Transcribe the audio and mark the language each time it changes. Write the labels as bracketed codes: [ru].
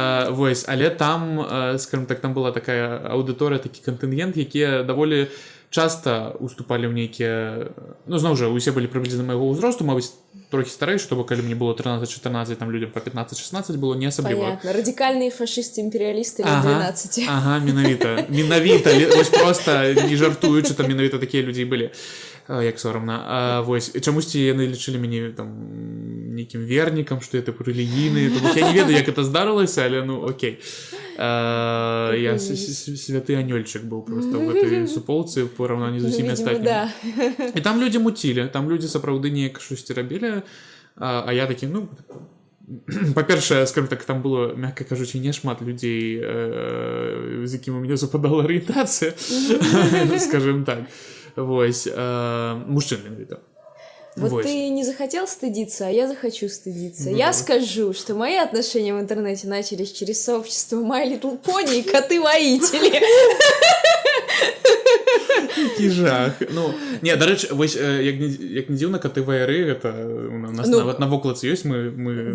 [be] Вось, але там, скажем так, там была такая аўдыторыя, такі кантынгент, якія даволі часта уступалі ў нейкія, зноў жа, усе былі прыблізна майго ўзросту, мабыць, трохі старэйшы, то бок калі мне было 13-14, там людям па 15-16 было не асабліва. [ru] Понятно, радикальные фашисты-империалисты лет 12. [be] Ага, менавіта, вось проста не жартуючы, там менавіта такія людзі былі. Як сорамна. Вось, чамусьці яны лічылі мяне там нейкім вернікам, што я тыпу рэлігійны, то я не ведаю, як [ru] это [be] здарылася, але окей. Я святы анёльчык быў проста ў гэтай суполцы в параўнанні з усімі астатнімі. І там людзі муцілі, там людзі сапраўды неяк штосьці рабілі, а я такі, па-першае, скажем так, там было, мякка кажучы, не шмат людзей, з якім у мяне супадала арыентацыя, скажем так. Вось, [ru] мужчин [be] менавіта. [ru] Вот ты не захотел стыдиться, а я захочу стыдиться. Я скажу, что мои отношения в интернете начались через сообщество My Little Pony и коты-воители. [be] Які жах. Не, дарэчы, вось, як не дзіўна, коты-ваяры, гэта у нас нават на вокладцы ёсць, мы...